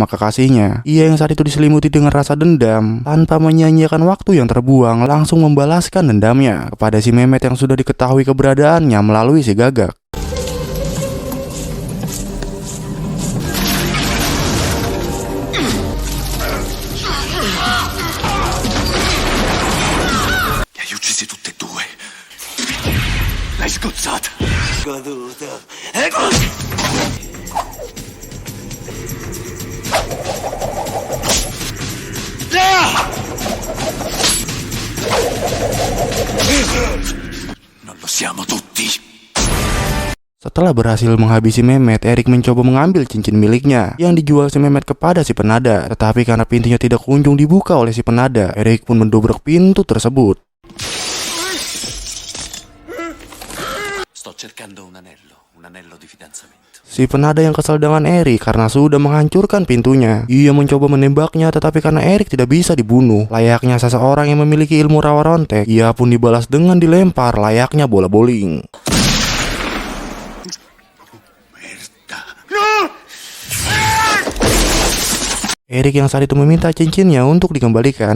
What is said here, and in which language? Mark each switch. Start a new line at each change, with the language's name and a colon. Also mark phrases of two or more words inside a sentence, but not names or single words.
Indonesian: kekasihnya, ia yang saat itu diselimuti dengan rasa dendam, tanpa menyia-nyiakan waktu yang terbuang, langsung membalaskan dendamnya kepada si Mehmet yang sudah diketahui keberadaannya melalui si Gagak.
Italian: Li hai uccisi tutti e due. L'hai sgozzata. Goduto. Non lo siamo tutti.
Indonesian: Setelah berhasil menghabisi Mehmet, Eric mencoba mengambil cincin miliknya yang dijual si Mehmet kepada si penada. Tetapi karena pintunya tidak kunjung dibuka oleh si penada, Eric pun mendobrak pintu tersebut.
Italian: Sto cercando un anello di fidanzamento.
Indonesian: Si penada yang kesal dengan Eric karena sudah menghancurkan pintunya, ia mencoba menembaknya, tetapi karena Eric tidak bisa dibunuh layaknya seseorang yang memiliki ilmu rawa rontek, ia pun dibalas dengan dilempar layaknya bola bowling. Eric yang saat itu meminta cincinnya untuk dikembalikan.